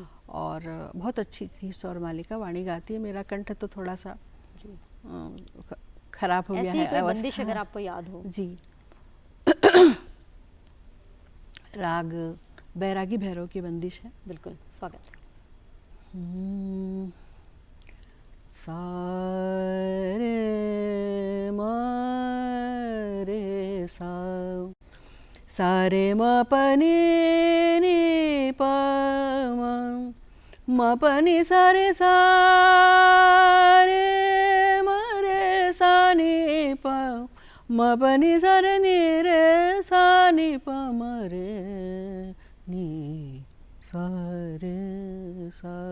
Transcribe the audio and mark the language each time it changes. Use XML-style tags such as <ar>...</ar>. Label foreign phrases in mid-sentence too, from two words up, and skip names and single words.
<hi>और बहुत अच्छी थी स्वर मालिका। वाणी गाती है, मेरा कंठ तो थोड़ा सा खराब हो गया है। कोई बंदिश अगर आपको याद हो जी। राग बैरागी भैरव की बंदिश है। बिल्कुल, स्वागत। सा रे म रे सा, सा रे म प नि प म प नि सा रे म रे सा नि प म प नि सा रे सा नि प म रे नि सा रे सा।</hi>